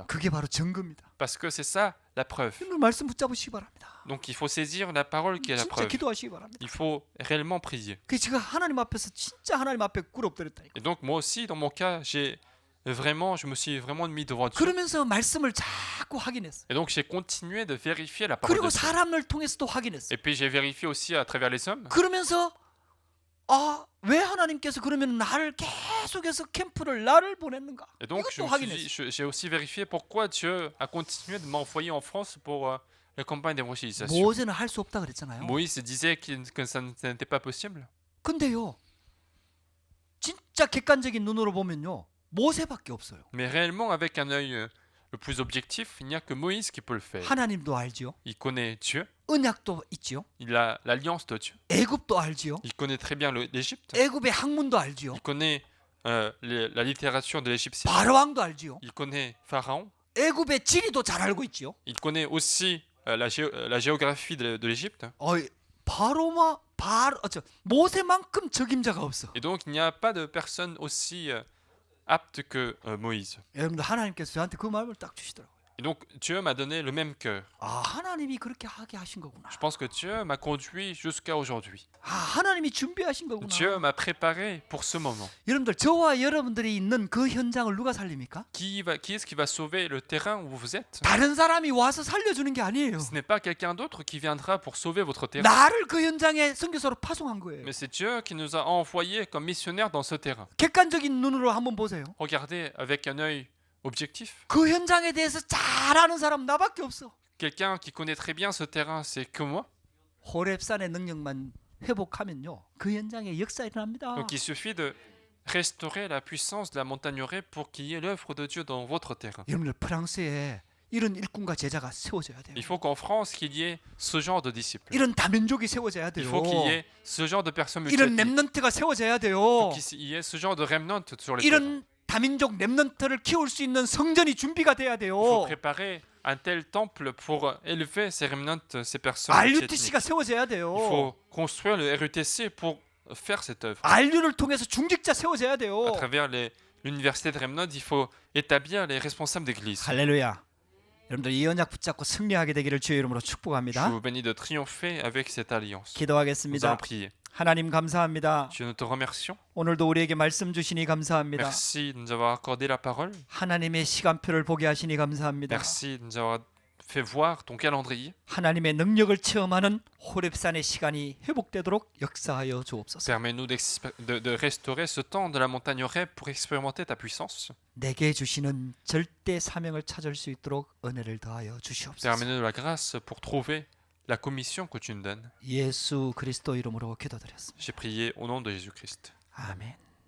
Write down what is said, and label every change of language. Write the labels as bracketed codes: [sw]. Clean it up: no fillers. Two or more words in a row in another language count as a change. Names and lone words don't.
[ko] 그게 바로 증거입니다. [fr] Parce que c'est ça la preuve. [ko] 여러분 말씀 붙잡으시기 바랍니다. [fr] Donc il faut saisir la parole qui est la [ko] 진짜 [fr] preuve. [ko] 기도하시기 바랍니다. [fr] Il faut réellement prier. [ko] 그 제가 하나님 앞에서 진짜 하나님 앞에 꿇어엎드렸다니까. [fr] Et donc moi aussi, dans mon cas, je me suis vraiment mis devant Dieu. [ko] 그러면서 말씀을 자꾸 확인했어요. [fr] Et donc j'ai continué de vérifier la parole [ko] 그리고 [fr] de Dieu. [ko] 사람을 통해서도 확인했어요. [fr] Et puis j'ai vérifié aussi à travers les hommes. [ko] 그러면서 왜 하나님께서 그러면 나를 계속해서 캠프를 나를 보냈는가? [fr] Et donc [ko] 이것도 확인했어요. [fr] j'ai aussi vérifié pourquoi Dieu a continué de m'envoyer en France pour la campagne d'évangélisation. [ko] 모세는 할 수 없다 그랬잖아요. [fr] Moïse disait que ça n'était pas possible. [ko] 근데요. 진짜 객관적인 눈으로 보면요. 모세밖에 없어요. [fr] Mais réellement, avec un œil le plus objectif, il n'y a que Moïse qui peut le faire. [ko] 하나님도 알지요. [fr] Il connaît Dieu, [ko] 언약도 있지요. [fr] il a l'alliance de Dieu, [ko] 애굽도 알지요. [fr] il connaît très bien l'Égypte, [ko] 애굽의 학문도 알지요. [fr] il connaît la littérature de l'égyptien, [ko] 바로 왕도 알지요. [fr] il connaît Pharaon, [ko] 애굽의 지리도 잘 알고 있지요. [fr] il connaît aussi la géographie de l'Égypte. [ko] 모세만큼 적임자가 없어. [fr] Et donc, il n'y a pas de personne aussi apte que Moïse. [ko] 여러분들 하나님께서 저한테 그 마음을 딱 주시더라고요. [fr] Et donc, Dieu m'a donné le même cœur. [ko] 하나님이 그렇게 하게 하신 거구나. [fr] Je pense que Dieu m'a conduit jusqu'à aujourd'hui. [ko] 하나님이 준비하신 거구나. [fr] Dieu m'a préparé pour ce moment. [ko] 여러분들 저와 여러분들이 있는 그 현장을 누가 살립니까? [fr] Qui est-ce qui va sauver le terrain où vous êtes? [ko] 다른 사람이 와서 살려주는 게 아니에요. [fr] Ce n'est pas quelqu'un d'autre qui viendra pour sauver votre terrain. [ko] 나를 그 현장에 선교사로 파송한 거예요. [fr] Mais c'est Dieu qui nous a envoyés comme missionnaires dans ce terrain. [ko] 객관적인 눈으로 한번 보세요. [fr] Regardez avec un œil objectif. [ko] 그 현장에 대해서 잘 아는 사람 나밖에 없어. [fr] Quelqu'un qui connaît très bien ce terrain, c'est que moi. [ko] 호렙산의 능력만 회복하면요. 그 현장에 역사 일어납니다. [fr] Donc il suffit de restaurer la puissance de la montagne Horeb pour qu'il y ait l'œuvre de Dieu dans votre terrain. [ko] 여러분들 프랑스에 이런 일꾼과 제자가 세워져야 돼요. [fr] Il faut qu'en France, qu'il y ait ce genre de disciples. [ko] 이런 다민족이 세워져야 [fr] Il [ko] 돼요. [fr] faut qu'il y ait ce genre de personnes [ko] 이런 [fr] multiethniques. [ko] 렘넌트가 세워져야 [fr] Il [ko] 돼요. [fr] faut qu'il y ait ce genre de remnant sur les terrains. [ko] 이런 다민족 렘넌트를 키울 수 있는 성전이 준비가 돼야 [fr] Il [ko] 돼요. [fr] faut préparer un tel temple pour élever ces remnants, ces personnes multiethniques. [ko] RUTC가 세워져야 [fr] Il [ko] 돼요. [fr] faut construire le RUTC pour faire cette œuvre. [ko] RU를 통해서 중직자 세워져야 돼요. [fr] À travers l'université de Remnant, il faut établir les responsables d'église. [ko] 할렐루야. 여러분들 이 언약 붙잡고 승리하게 되기를 주의 이름으로 [fr] Je [ko] 축복합니다. [fr] vous bénis de triompher avec cette alliance. Nous [ko] 기도하겠습니다. [fr] allons prier. [ko] 하나님 감사합니다. [fr] Dieu, nous te remercions. [ko] 오늘도 우리에게 말씀 주시니 감사합니다. [fr] Merci de nous avoir accordé la parole. [ko] 하나님의 시간표를 보게 하시니 감사합니다. [fr] Merci de nous avoir fait voir ton calendrier. [ko] 하나님의 능력을 체험하는 호렙산의 시간이 회복되도록 역사하여 주옵소서. [fr] Permets-nous de restaurer ce temps de la montagne Horeb pour expérimenter ta puissance. [ko] 내게 주시는 절대 사명을 찾을 수 있도록 은혜를 더하여 주시옵소서. [fr] Permets-nous de la grâce pour trouver la commission que tu nous donnes. [ko] 예수 그리스도 이름으로 기도드렸습니다. [fr] J'ai prié au nom de Jésus-Christ. [ko] 아멘.